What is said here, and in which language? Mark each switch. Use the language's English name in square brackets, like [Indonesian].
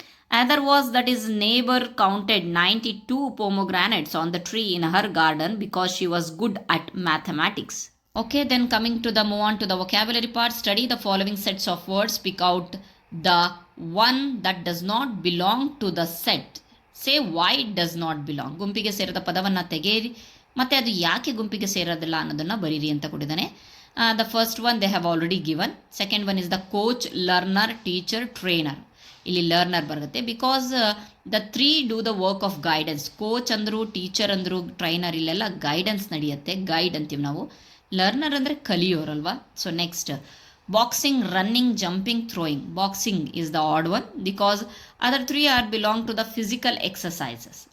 [English] Another was that his neighbor counted 92 pomegranates on the tree in her garden because she was good at mathematics. Okay, then move on to the vocabulary part. Study the following sets of words. Pick out the one that does not belong to the set. Say why it does not belong. [Kannada] ಗುಂಪಿಗೆ ಸೇರದ ಪದವನ್ನು ತೆಗೆಯಿರಿ ಮತ್ತೆ ಅದು ಯಾಕೆ ಗುಂಪಿಗೆ ಸೇರೋದಿಲ್ಲ ಅನ್ನೋದನ್ನು ಬರೀರಿ ಅಂತ ಕೊಟ್ಟಿದ್ದಾನೆ. [English] The first one they have already given. Second one is the coach, learner, teacher, trainer. [Kannada] ಇಲ್ಲಿ ಲರ್ನರ್ ಬರುತ್ತೆ. [English] Because the 3 do the work of guidance. [Kannada] Coach ಅಂದರು, ಟೀಚರ್ ಅಂದರು, ಟ್ರೈನರ್, ಇಲ್ಲೆಲ್ಲ ಗೈಡೆನ್ಸ್ ನಡೆಯುತ್ತೆ. ಗೈಡ್ ಅಂತೀವಿ ನಾವು. ಲರ್ನರ್ ಅಂದರೆ ಕಲಿಯೋರಲ್ವಾ. So next, boxing, running, jumping, throwing. [English] Boxing is the odd one because other 3 are belong to the physical exercises.